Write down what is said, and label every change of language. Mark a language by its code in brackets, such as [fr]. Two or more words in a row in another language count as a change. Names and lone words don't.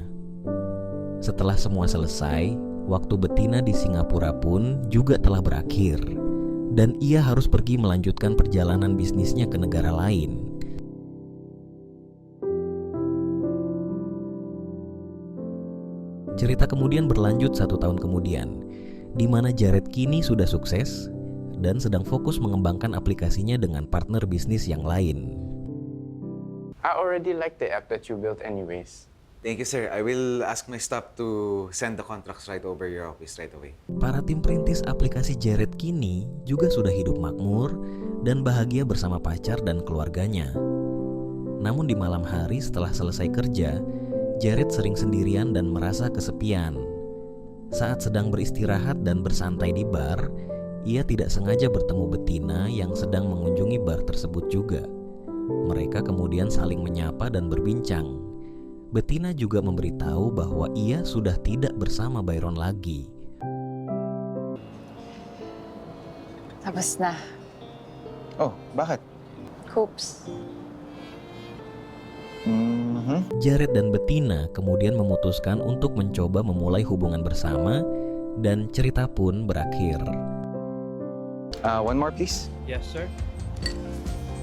[id] Setelah semua selesai, waktu Bettina di Singapura pun juga telah berakhir, dan ia harus pergi melanjutkan perjalanan bisnisnya ke negara lain. Cerita kemudian berlanjut 1 tahun kemudian, di mana Jared kini sudah sukses dan sedang fokus mengembangkan aplikasinya dengan partner bisnis yang lain. [en] I already like the app that you built anyways. Thank you, sir. I will ask my staff to send the contracts right over your office right away. [id] Para tim perintis aplikasi Jared kini juga sudah hidup makmur dan bahagia bersama pacar dan keluarganya. Namun di malam hari setelah selesai kerja, Jared sering sendirian dan merasa kesepian. Saat sedang beristirahat dan bersantai di bar, ia tidak sengaja bertemu Bettina yang sedang mengunjungi bar tersebut juga. Mereka kemudian saling menyapa dan berbincang. Bettina juga memberitahu bahwa ia sudah tidak bersama Byron lagi. [tl] Tapos na. Oh, bakit? Hoops. [id] Jared dan Bettina kemudian memutuskan untuk mencoba memulai hubungan bersama dan cerita pun berakhir. [en] One more please. Yes, sir.